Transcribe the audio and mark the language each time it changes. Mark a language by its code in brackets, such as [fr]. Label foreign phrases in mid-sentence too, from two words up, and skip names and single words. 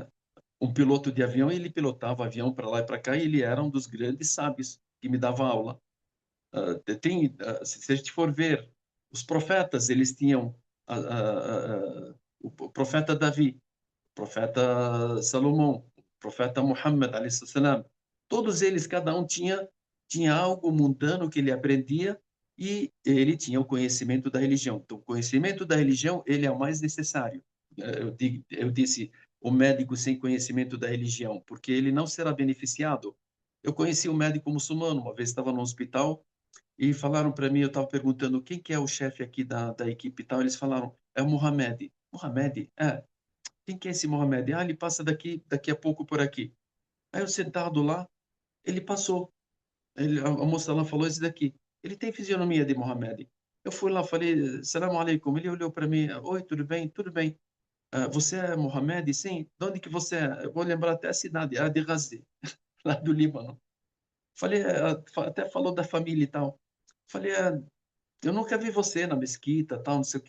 [pt] Um piloto de avião, ele pilotava avião para lá e para cá, e ele era um dos grandes sábios que me dava aula. Se a gente for ver, os profetas, eles tinham o profeta Davi, o profeta Salomão, o profeta Muhammad, [ar] عليه السلام. [pt] Todos eles, cada um tinha algo mundano que ele aprendia e ele tinha o conhecimento da religião. Então, o conhecimento da religião, ele é o mais necessário. Eu disse, o médico sem conhecimento da religião, porque ele não será beneficiado. Eu conheci um médico muçulmano, uma vez estava no hospital, e falaram para mim, eu estava perguntando quem que é o chefe aqui da equipe e tal, eles falaram, é o Mohamed. Mohamed? É. Quem que é esse Mohamed? Ah, ele passa daqui a pouco por aqui. Aí eu sentado lá, ele passou. A moça lá falou esse daqui. Ele tem fisionomia de Mohamed. Eu fui lá, falei, [ar] سلام عليكم. [pt] Ele olhou para mim, oi, tudo bem? Tudo bem. Você é Mohamed? Sim. De onde que você é? Eu vou lembrar até a cidade, é de Gazi, lá do Líbano. Falei, até falou da família e tal. Falei, eu nunca vi você na mesquita, tal, não sei o que.